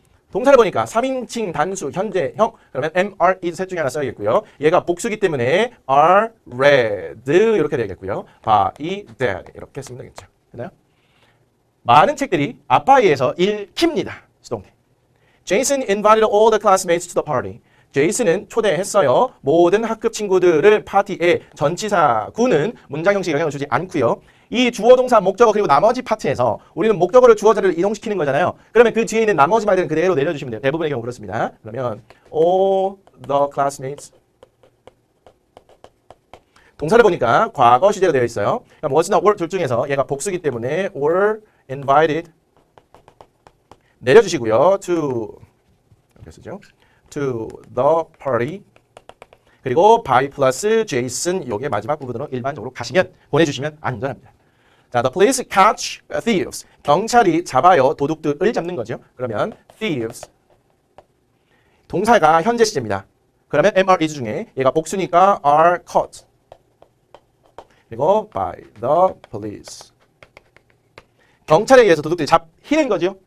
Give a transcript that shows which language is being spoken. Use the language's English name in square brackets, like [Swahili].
[Korean] 동사를 보니까 3인칭 단수 현재형 그러면 MR is 셋 중에 하나 써야겠고요. 얘가 복수기 때문에 are read 이렇게 되겠고요. by dad 이렇게 쓰면 되겠죠. 됐나요? 많은 책들이 아빠에 의해서 읽힙니다. 수동태. [English] Jason invited all the classmates to the party. [Korean] 제이슨은 초대했어요. 모든 학급 친구들을 파티에. 전치사구는 문장 형식에 영향을 주지 않고요. 이 주어 동사 목적어 그리고 나머지 파트에서 우리는 목적어를 주어 자리를 이동시키는 거잖아요. 그러면 그 뒤에 있는 나머지 말들은 그대로 내려주시면 돼요. 대부분의 경우 그렇습니다. 그러면 [English] all the classmates. [Korean] 동사를 보니까 과거 시제로 되어 있어요. 그럼 was나 were 둘 중에서 얘가 복수기 때문에 were invited 내려주시고요. [English] to [Korean] 이렇게 쓰죠. [English] to the party. [Korean] 그리고 by 플러스 Jason 요게 마지막 부분으로 일반적으로 가시면 보내주시면 안전합니다. [English] 자, the police catch thieves. [Korean] 경찰이 잡아요. 도둑들을 잡는 거죠. 그러면 thieves. 동사가 현재 시제입니다. 그러면 MR is 중에 얘가 복수니까 are caught. 그리고 [English] by the police. [Korean] 경찰에 의해서 도둑들이 잡히는 거죠.